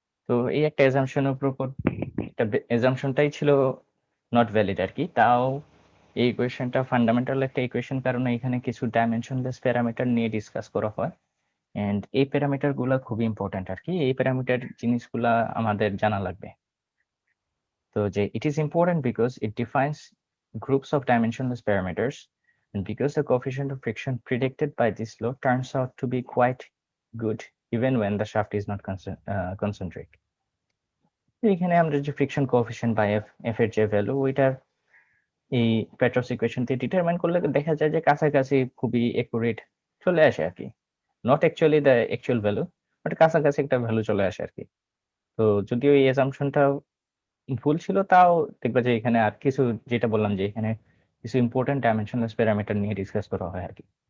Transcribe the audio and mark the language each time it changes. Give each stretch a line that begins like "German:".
Bangla: তো এই একটা এজাম্পশনের উপর, এটা এজাম্পশনটাই ছিল নট ভ্যালিড আর কি। তাও এই ইকুয়েশনটা ফান্ডামেন্টাল একটা ইকুয়েশন, কারণ এখানে কিছু ডাইমেনশনলেস প্যারামিটার নিয়ে ডিসকাস করা হয়, এন্ড এই প্যারামিটার গুলা খুবই ইম্পর্টেন্ট আর কি। এই প্যারামিটার জিনিসগুলা আমাদের জানা লাগবে।
English: তো যে it is important because it defines groups of dimensionless parameters, and because the coefficient of friction predicted by this law turns out to be quite good even when the shaft is not concentric.
Bangla: এখানে আমরা যে friction coefficient বা F এর যে value, ওইটার এই পেট্রভস equation দিয়ে determine করলে দেখা যায় যে কাছাকাছি খুবই একুরেট চলে আসে আর কি।
English: not actually the actual value,
Bangla: but কাছাকাছি একটা ভ্যালু চলে আসে আর কি। তো যদিও এই অ্যাসাম্পশনটা ভুল ছিল, তাও দেখবা যে এখানে আর কিছু, যেটা বললাম যে এখানে কিছু ইম্পর্টেন্ট ডাইমেনশনলেস প্যারামিটার নিয়ে ডিসকাস করা হয় আর কি।